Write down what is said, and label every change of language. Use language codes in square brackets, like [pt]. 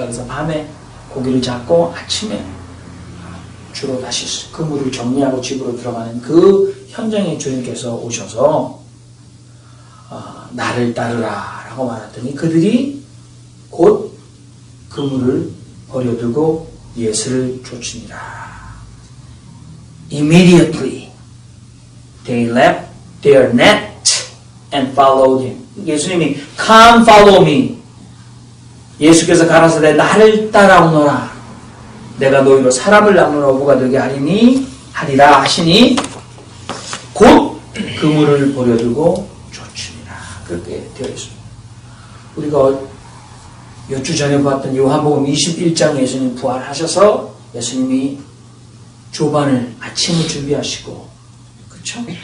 [ko] 그래서 밤에 고기를 잡고 아침에 주로 다시 그물을 정리하고 집으로 들어가는 그 현장에 주님께서 오셔서 나를 따르라 라고 말했더니 그들이 곧 그물을 버려두고 예수를 쫓으니라. [en] Immediately they left their net and followed him. [ko] 예수님이 [en] Come follow me. [ko] 예수께서 가라사대 나를 따라오너라. 내가 너희로 사람을 낚는 어부가 되게 하리라 하시니 곧 그물을 버려두고 쫓으니라. 그렇게 되어 있습니다. 우리가 몇 주 전에 봤던 요한복음 21장 예수님 부활하셔서 예수님이 조반을 아침을 준비하시고 그렇죠?